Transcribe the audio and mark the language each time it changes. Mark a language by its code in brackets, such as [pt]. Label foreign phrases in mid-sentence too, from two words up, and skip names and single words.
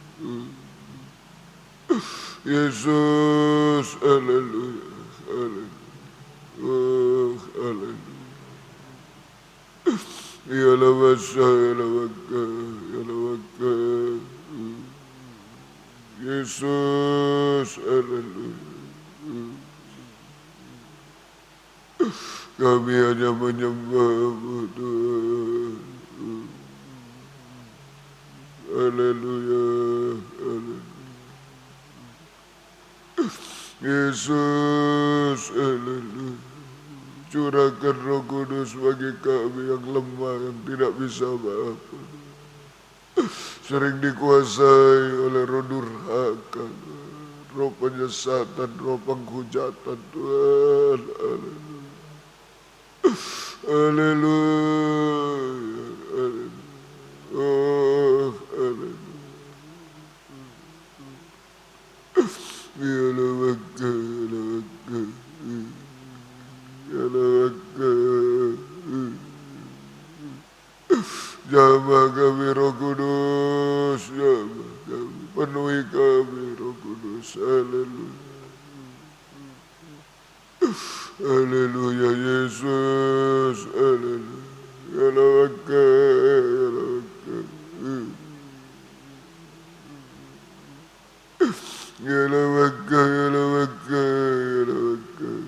[id] Yesus, haleluya, haleluya. Oh, haleluya. Yalawasa, yalawaka, yalawaka. Yesus, haleluya. Kami hanya menyembah-Mu Tuhan. Haleluya, haleluya. Yesus, haleluya. Curahkan Roh Kudus bagi kami yang lemah, yang tidak bisa apa-apa. Sering dikuasai oleh roh durhaka, roh penyesatan, roh penghujatan Tuhan. Haleluya, haleluya, oh haleluya. Yalawaka, yalawaka, yalawaka. Jamah kami Roh Kudus, jamah kami, penuhi kami Roh Kudus, haleluya. Haleluya Yesus, haleluya. Yalawaka, yalawaka. Yalawaka, yalawaka, yalawaka.